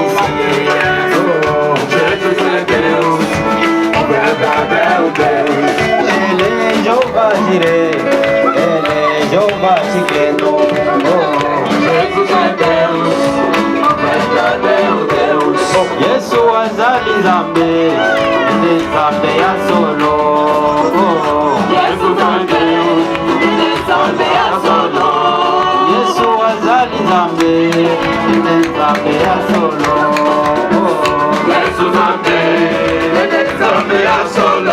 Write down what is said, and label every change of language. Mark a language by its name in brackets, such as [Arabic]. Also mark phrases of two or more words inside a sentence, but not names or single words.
[Portuguese] Oh, Jesus é Deus, o verdadeiro Deus. Ele é Jeová Jireh, Ele é Jeová Tsidkenu. Oh, Jesus é Deus, o verdadeiro Deus. [Lingala] Yesu azali Nzambe, Ele Nzambe ya solo. [Portuguese] Oh, Jesus é Deus, Ele [Lingala] Nzambe ya solo. Yesu azali Nzambe, Ele Nzambe ya solo. Yesu Nzambe, Ele Nzambe ya solo.